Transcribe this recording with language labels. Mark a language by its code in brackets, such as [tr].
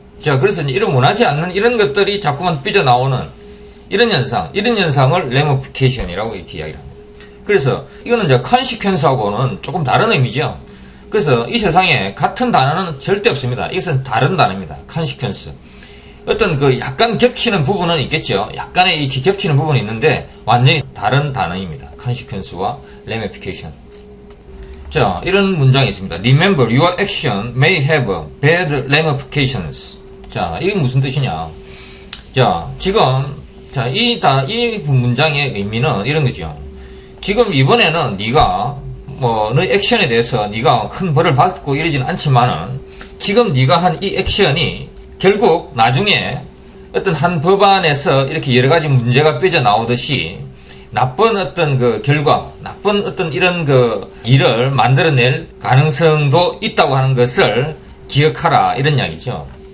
[ko] 자, 그래서 이런 원하지 않는 이런 것들이 자꾸만 삐져나오는 이런 현상을 ramification이라고 이렇게 이야기를 합니다. 그래서 이거는 이제 consequence하고는 조금 다른 의미죠. 그래서 이 세상에 같은 단어는 절대 없습니다. 이것은 다른 단어입니다. [en] consequence. [ko] 어떤 그 약간 겹치는 부분은 있겠죠. 약간의 이 겹치는 부분이 있는데 완전히 다른 단어입니다. consequence와 ramification. 자, 이런 문장이 있습니다. [en] Remember, your action may have bad ramifications. [ko] 자, 이게 무슨 뜻이냐? 자, 지금 이 문장의 의미는 이런 거죠. 지금 이번에는 네가 너의 액션에 대해서 네가 큰 벌을 받고 이러지는 않지만은 지금 네가 한 이 액션이 결국 나중에 어떤 한 법안에서 이렇게 여러 가지 문제가 삐져나오듯이 나쁜 어떤 그 결과, 나쁜 어떤 이런 그 일을 만들어낼 가능성도 있다고 하는 것을 기억하라, 이런 이야기죠.